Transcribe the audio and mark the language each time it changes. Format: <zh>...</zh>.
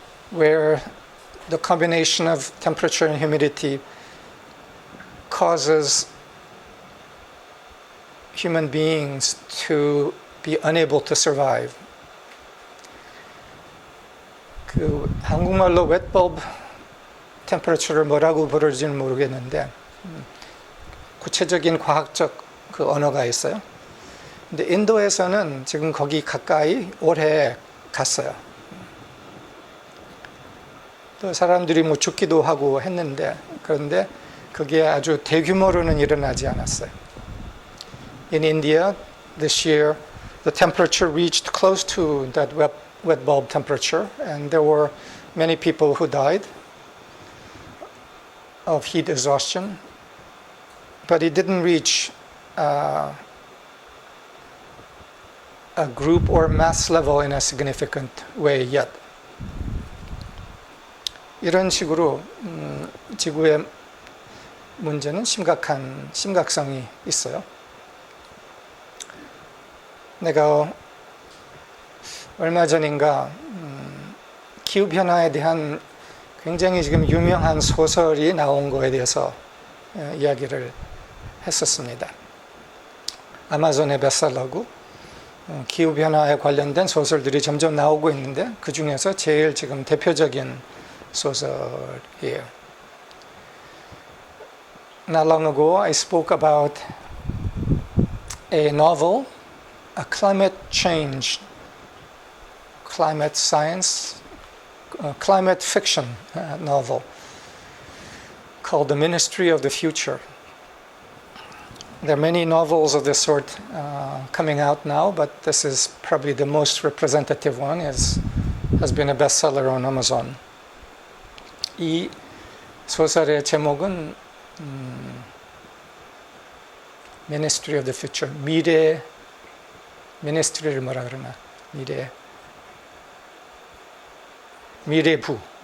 <en>where the combination of temperature and humidity causes human beings to be unable to survive.</en> <ko>그 한국말로</ko> <en>wet bulb temperature</en> <ko>를 뭐라고 부르지는 모르겠는데 구체적인 과학적 그 언어가 있어요. 근데 인도에서는 지금 거기 가까이 올해 갔어요. 또 사람들이 뭐 죽기도 하고 했는데 그런데 그게 아주 대규모로는 일어나지 않았어요.</ko> <en>In India this year the temperature reached close to that wet bulb temperature and there were many people who died of heat exhaustion, but it didn't reach a group or mass level in a significant way yet.</en> <ko>이런 식으로 지구의 문제는 심각성이 있어요. 내가 얼마 전인가 기후변화에 대한 굉장히 지금 유명한 소설이 나온 거에 대해서 이야기를 했었습니다. 아마존의 베스트셀러고 기후변화에 관련된 소설들이 점점 나오고 있는데 그 중에서 제일 지금 대표적인 소설이에요.</ko> <en>Not long ago I spoke about a novel, a climate change, climate science, climate fiction novel called The Ministry of the Future. There are many novels of this sort coming out now, but this is probably the most representative one. Has been a bestseller on Amazon.</en> <ko>이 소설의 제목은 Ministry of the Future, 미래 Ministry를 뭐라 그러나 미래부.</ko>